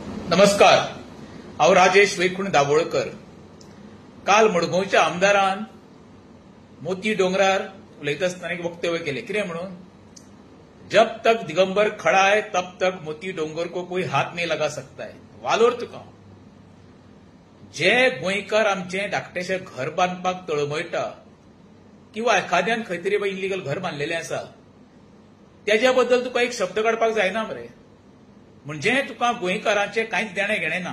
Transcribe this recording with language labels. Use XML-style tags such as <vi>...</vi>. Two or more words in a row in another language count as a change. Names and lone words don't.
<kok>नमस्कार, हांव राजेश वैकुंठ दाबोळकर. काल मडगांवच्या आमदारान मोती डोंगरार उलयता आसतना एक वक्तव्य केले. कितें म्हणून,</kok> <hi>जब तक दिगंबर खड़ा है तब तक मोती डोंगर को कोई हाथ नहीं लगा सकता है.</hi> <kok>वालोर तुका जे गोंयकार आमचे धाकटेशे घर बांदपाक तळमळटा किंवा एखाद्यान खंय तरी इल्लीगल घर बांदलेलें आसा, त्याच्या बद्दल तुका एक शब्द काडपाक जायना मरे. म्हणजे तुका गोंयकारांचे कांयच देणे घेणे ना.</kok>